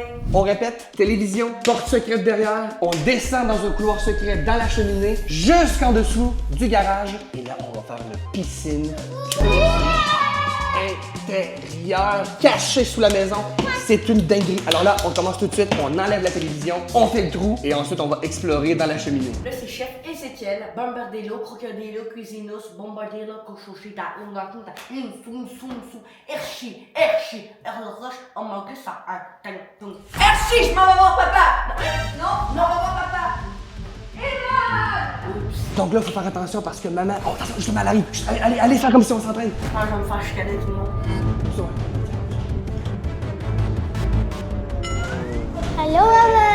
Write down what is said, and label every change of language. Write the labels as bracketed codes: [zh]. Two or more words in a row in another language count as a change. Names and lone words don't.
[fr] On répète, télévision, porte secrète derrière, on descend dans un couloir secret dans la cheminée, jusqu'en dessous du garage. Et là, on va faire une piscine intérieure, cachée sous la maison. C'est une dinguerie. Alors là, on commence tout de suite, on enlève la télévision, on fait le trou et ensuite on va explorer dans la cheminée. Là, c'est chef Ezekiel, Bombardello, Crocodilo, Cuisinos, Bombardello, Cochochita, Ungatunta, Sum, Erchi, Erloche, on manque ça, Merci, je m'en vais voir papa! Non, je m'en vais voir papa! Donc là, il faut faire attention parce que maman... Oh, attention, justement, elle arrive. Allez, faire comme si on s'entraîne. Je vais me faire chicaner tout le monde. Allô, maman?